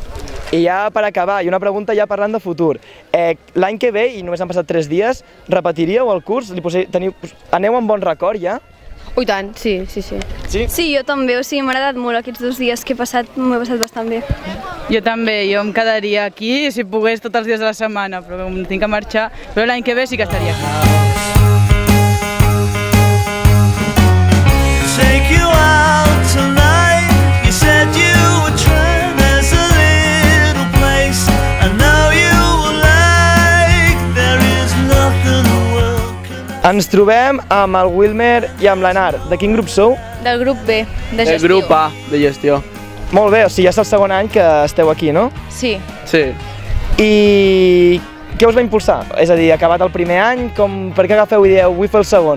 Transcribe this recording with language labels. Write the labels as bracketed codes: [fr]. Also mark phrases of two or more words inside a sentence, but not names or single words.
[ca] I ja per acabar, i una pregunta ja parlant de futur. L'any que ve, i només han passat 3 dies, repetiríeu el curs? Aneu amb bon record ja? I tant, sí. Sí? Sí, jo també, m'ha agradat molt aquests 2 dies que he passat, m'ho he passat bastant bé. Jo també, jo em quedaria aquí si pogués tots els dies de la setmana, però com tinc que marxar, però l'any que ve sí que estaria aquí. [en] Take you out tonight. You said you would try. There's a little place I know you will like. There is nothing the world can. [ca] Ens trobem amb el Wilmer i amb l'Anar. De quin grup sou? Del grup B, de gestió. El grup A, de gestió. Molt bé, ja és el segon any que esteu aquí, no? Sí. Sí. I què us va impulsar? És a dir, acabat el primer any, per què agafeu i dieu, vull fer el segon?